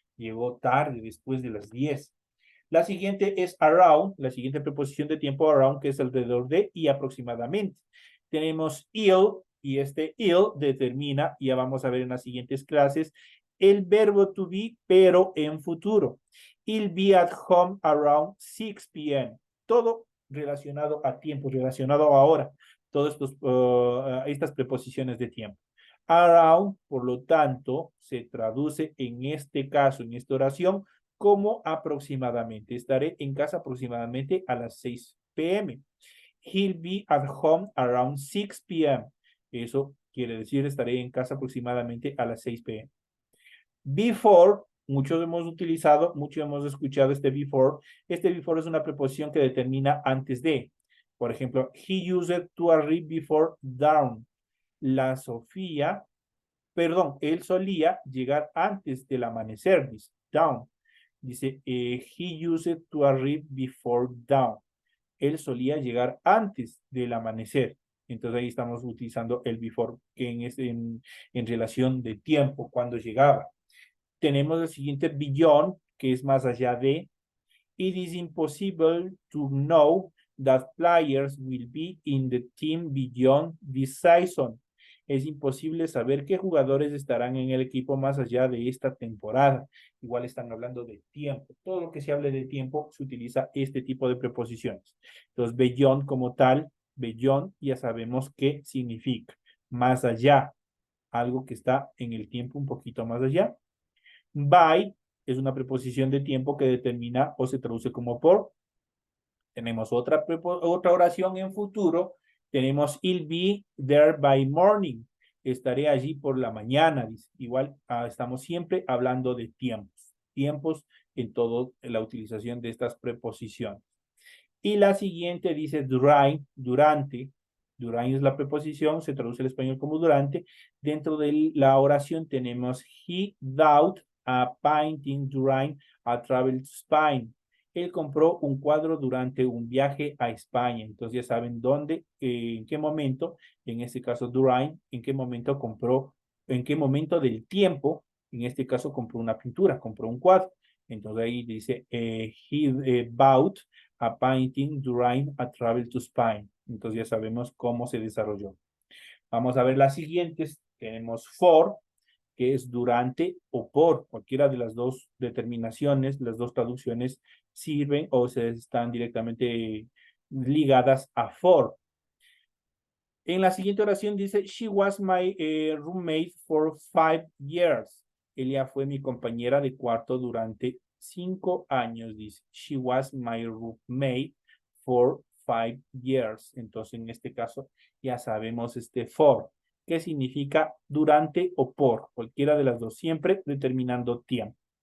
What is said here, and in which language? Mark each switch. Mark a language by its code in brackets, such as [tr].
[es] Llegó tarde, después de las 10. La siguiente es around, la siguiente preposición de tiempo around, que es alrededor de y aproximadamente. Tenemos ill, y este ill determina, ya vamos a ver en las siguientes clases, el verbo to be, pero en futuro. [en] He'll be at home around 6 p.m. [es] Todo relacionado a tiempo, relacionado a ahora. Todas estas preposiciones de tiempo. Around, por lo tanto, se traduce en este caso, en esta oración, como aproximadamente. Estaré en casa aproximadamente a las 6 p.m. [en] He'll be at home around 6 p.m. [es] Eso quiere decir estaré en casa aproximadamente a las 6 p.m. Before, muchos hemos utilizado, muchos hemos escuchado este before. Este before es una preposición que determina antes de. Por ejemplo, [en] he used to arrive before dawn. [es] La Sofía, perdón, él solía llegar antes del amanecer, dice, dawn. Dice, [en] he used to arrive before dawn. [es] Él solía llegar antes del amanecer. Entonces ahí estamos utilizando el before, que en relación de tiempo, cuando llegaba. Tenemos el siguiente beyond, que es más allá de. [en] It is impossible to know that players will be in the team beyond this season. [es] Es imposible saber qué jugadores estarán en el equipo más allá de esta temporada. Igual están hablando de tiempo. Todo lo que se hable de tiempo se utiliza este tipo de preposiciones. Entonces, beyond como tal, beyond ya sabemos qué significa. Más allá, algo que está en el tiempo un poquito más allá. By es una preposición de tiempo que determina o se traduce como por. Tenemos otra oración en futuro. Tenemos [en] I'll be there by morning. [es] Estaré allí por la mañana. Dice. Igual estamos siempre hablando de tiempos. Tiempos en toda la utilización de estas preposiciones. Y la siguiente dice during, durante. During es la preposición, se traduce al español como durante. Dentro de la oración tenemos [en] he bought a painting during a travel to Spain. [es] Él compró un cuadro durante un viaje a España. Entonces ya saben dónde, en qué momento, en este caso during, en qué momento compró, en qué momento del tiempo, en este caso compró una pintura, compró un cuadro. Entonces ahí dice, [en] he bought a painting during a travel to Spain. [es] Entonces ya sabemos cómo se desarrolló. Vamos a ver las siguientes. Tenemos for, que es durante o por. Cualquiera de las dos determinaciones, las dos traducciones sirven o se están directamente ligadas a for. En la siguiente oración dice, [en] she was my roommate for 5 years. [es] Ella fue mi compañera de cuarto durante 5 años, dice. [en] She was my roommate for 5 years. [es] Entonces, en este caso, ya sabemos este for, que significa durante o por, cualquiera de las dos, siempre determinando tiempo.